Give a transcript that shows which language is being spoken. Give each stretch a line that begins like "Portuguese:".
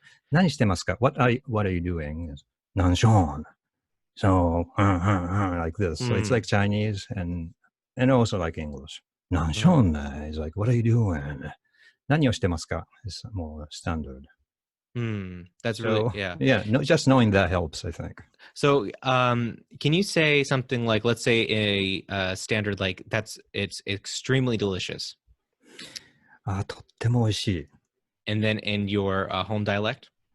Japanese: 何してますか
English: what are you doing?
Japanese: 何しょん
English: So, like this. So it's like mm, Chinese and also like English.
Japanese: 何しょ mm, んね
English: is like, what are you doing?
Japanese: 何をしてますか
English: is more standard. mm. That's really, So, yeah. yeah, no, just knowing that helps, I think. So, can you say something like, let's say standard like it's extremely delicious,
Japanese: とっても美味しい。
English: and then in your home dialect,